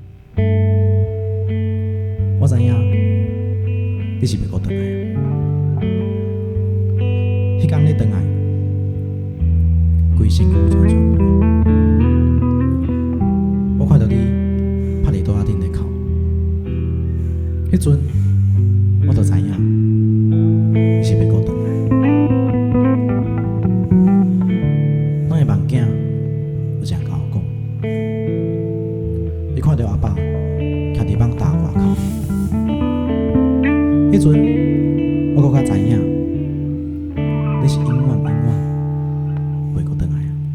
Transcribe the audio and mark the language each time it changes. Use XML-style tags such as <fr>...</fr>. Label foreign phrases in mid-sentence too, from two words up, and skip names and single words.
<nan>我知影你是要回来啊。迄天你回来，规身躯就肿。我看到你趴伫桌仔顶咧哭，迄阵我就知影你是要回来。咱的梦囝。有这样甲我讲，伊看到阿爸徛伫网大外口，迄阵我搁较知影，你是永远袂搁回来啊！</nan>